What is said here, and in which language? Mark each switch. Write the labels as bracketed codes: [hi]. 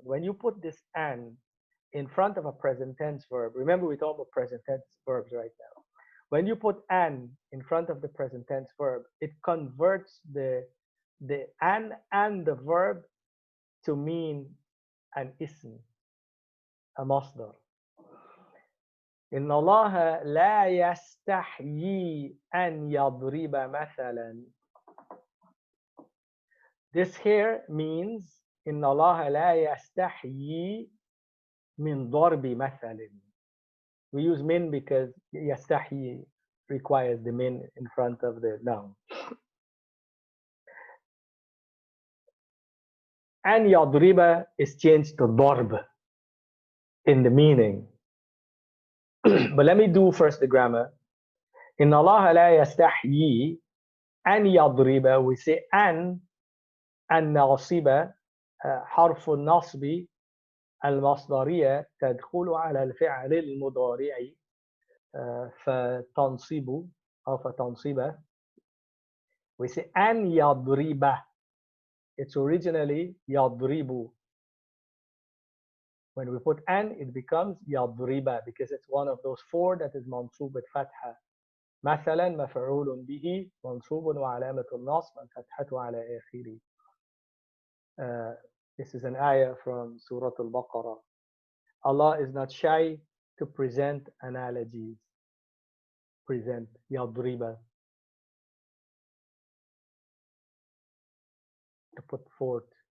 [en] When you put this an in front of a present tense verb, remember we talk about present tense verbs right now. When you put an in front of the present tense verb, it converts the an and the verb to mean an ism, a masdar. [ar] إن الله لا يستحيي أن يضرب مثلا. [en] This here means [ar] إن الله لا يستحيي من ضرب مثل. [en] We use min because يستحيي requires the min in front of the noun. [ar] أن يضرب [en] is changed to ضرب in the meaning. But let me do first the grammar. [ar] إن الله لا يستحيي أن يضرب. [en] We say [ar] أن الناصبة حرف النصب المصدرية تدخل على الفعل المضارع فتنصب أو فتنصب. [en] We say أن يضرب. It's originally يضرب. When we put an, it becomes يضرب because it's one of those four that is منصوب بالفتحة. [ar] مثلا مفعول به منصوب وعلامة النصب الفتحة على آخره. [en] This is an ayah from Surah Al-Baqarah. Allah is not shy to present analogies. Present يضرب, to put forth.